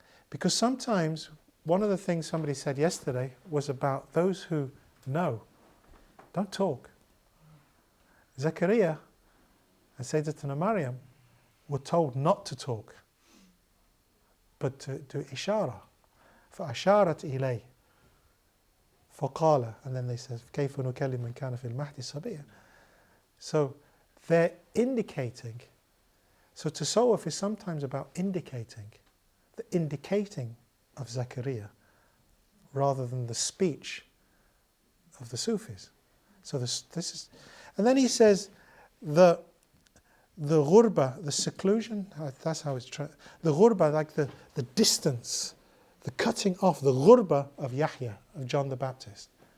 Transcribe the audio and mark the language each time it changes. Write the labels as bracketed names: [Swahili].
[English] Because sometimes, one of the things somebody said yesterday was about those who know, don't talk. Zachariah and Sayyidatuna Maryam were told not to talk, but to do ishara. [Arabic] فَأَشَارَتْ إِلَيْهِ فَقَالَ, [English] and then they said, [Arabic] كَيْفَ نُكَلِّمُ مَنْ كَانَ فِي الْمَهْدِ صَبِيًّا. [English] So they're indicating. So tasawwuf is sometimes about indicating, the indicating of Zachariah, rather than the speech of the Sufis. So this is, and then he says the ghurba, the seclusion, that's how it's the ghurba, like the distance, the cutting off, the ghurba of Yahya, of John the Baptist.